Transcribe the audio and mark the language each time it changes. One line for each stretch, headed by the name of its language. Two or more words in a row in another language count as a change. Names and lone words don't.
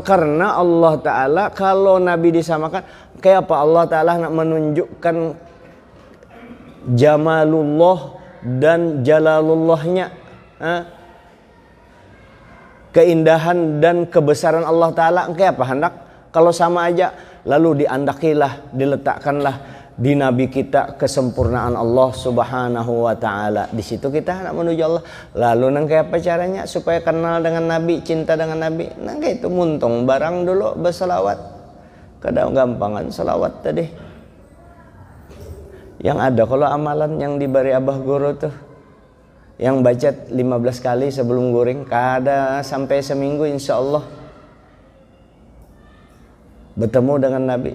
Indonesian: Karena Allah Ta'ala kalau Nabi disamakan, kayak apa Allah Ta'ala nak menunjukkan jamalullah dan jalalullahnya, keindahan dan kebesaran Allah Ta'ala. Kayak apa hendak? Kalau sama aja, lalu diandakilah, diletakkanlah di Nabi kita kesempurnaan Allah
Arabic: سبحانه وتعالى.
Indonesian: Di situ kita nak menuju Allah. Lalu nang kayak apa caranya supaya kenal dengan Nabi, cinta dengan Nabi?
Banjar: Nang kayak itu muntung barang dulu berselawat. Kadang gampangan selawat tadi.
Indonesian: Yang ada kalau amalan yang diberi abah guru tuh, yang baca 15 kali sebelum
Banjar: guring, kada sampai
Indonesian: seminggu
Arabic: إن شاء الله
Indonesian: bertemu dengan Nabi.